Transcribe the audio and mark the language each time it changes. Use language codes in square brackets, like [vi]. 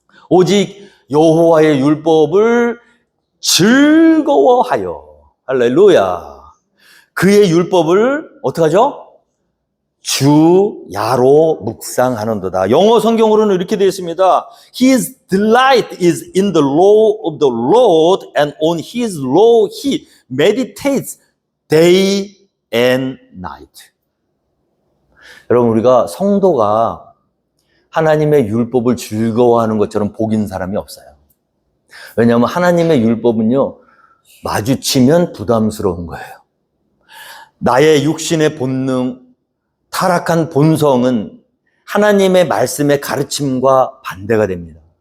[ko] 오직 여호와의 율법을 즐거워하여, 할렐루야, 그의 율법을 어떻게 하죠? 주야로 묵상하는도다. 영어 성경으로는 이렇게 되어 있습니다. [en] His delight is in the law of the Lord, and on His law he meditates day and night. [ko] 여러분, 우리가 성도가 하나님의 율법을 즐거워하는 것처럼 복인 사람이 없어요. 왜냐하면 하나님의 율법은요, 마주치면 부담스러운 거예요. 나의 육신의 본능, 타락한 본성은 하나님의 말씀의 가르침과 반대가 됩니다.